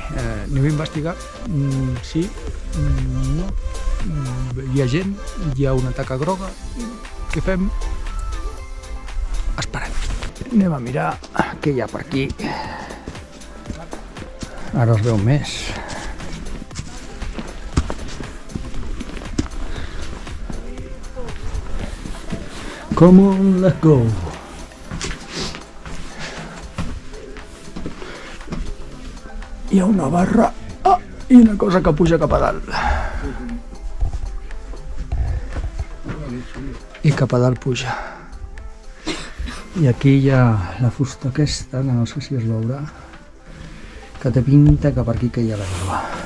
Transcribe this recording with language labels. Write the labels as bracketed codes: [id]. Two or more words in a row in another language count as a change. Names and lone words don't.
[ca] Anem a investigar? Sí, no. Hi ha gent, hi ha una taca groga. Què fem? Esperem. Anem a mirar què hi ha per aquí. Ara es veu més. [en] Come on, let's go. [ca] Hi ha una barra i una cosa que puja cap a dalt. I cap a dalt puja. I aquí hi ha la fusta aquesta, que no sé si es veurà, que té pinta que per aquí que hi ha l'aigua.